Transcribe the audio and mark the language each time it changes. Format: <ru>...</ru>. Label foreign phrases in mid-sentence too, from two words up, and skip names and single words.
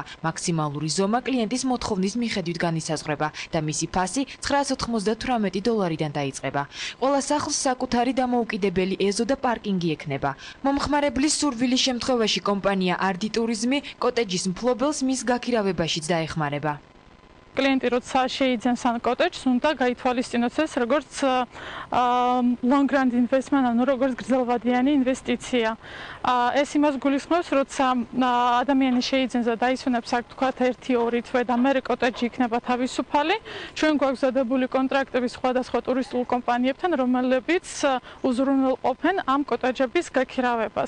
<ka>მაქსიმალური ზომა კლიენტის მოთხოვნის მიხედვით განისაზღვრება და მისი ფასი $998-დან დაიწყება. ყველა სახლს საკუთარი დამოუკიდებელი ეზო და პარკინგი ექნება. მომხმარებლის სურვილის შემთხვევაში კომპანია Ardi Tourism კოტეჯის მფლობელს მის გაქირავებაშიც დაეხმარება. Klienti როცა შეიძენს ან კოტეჯს, უნდა გაითვალისწინოს ეს როგორც</ka> <en>long run investment,</en> <ka>ანუ როგორც გრძელვადიანი ინვესტიცია. ეს იმას გულისხმობს, როცა ადამიანი შეიძენს და დაისვენებს აქ თქვათ 1-2 თვე და მერე კოტეჯი იქნება თავისუფალი. ჩვენ გვაქვს დადებული კონტრაქტები სხვადასხვა ტურისტულ კომპანიებთან, რომლებიც უზრუნველყოფენ ამ კოტეჯების გაქირავებას.</ka>